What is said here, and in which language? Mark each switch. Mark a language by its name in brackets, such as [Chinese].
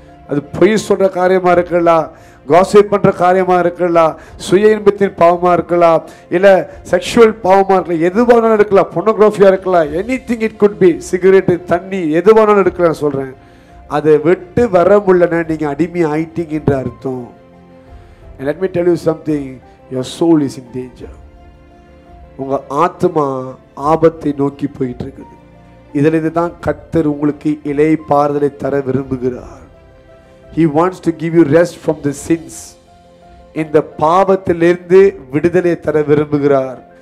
[Tamil] அது பொய் சொல்ற காரியமா இருக்கலாம், காசிப் பண்ற காரியமா இருக்கலாம், சுய இன்பத்தின் பாவமா இருக்கலாம், இல்ல செக்ஷுவல் பாவமா இருக்கலாம், எதுவானாலும் இருக்கலாம், பொர்னோகிராஃபியா இருக்கலாம், [English] anything it could be, [Tamil] cigarette, தண்ணி, எதுவானாலும் இருக்கலாம். சொல்றேன், அதை விட்டு வர முடியலன்னா நீங்க அடிமை ஆயிட்டீங்கன்ற அர்த்தம். [English] And let me tell you something, your soul is in danger. [Tamil] உங்க ஆத்மா ஆபத்தை நோக்கி போயிட்டு இருக்குது. இதிலிருந்து தான் கர்த்தர் உங்களுக்கு இளைப்பாறுதலை தர விரும்புகிறார். [English] He wants to give you rest from the sins. [Tamil] இந்த பாவத்திலிருந்து விடுதலை தர விரும்புகிறார்.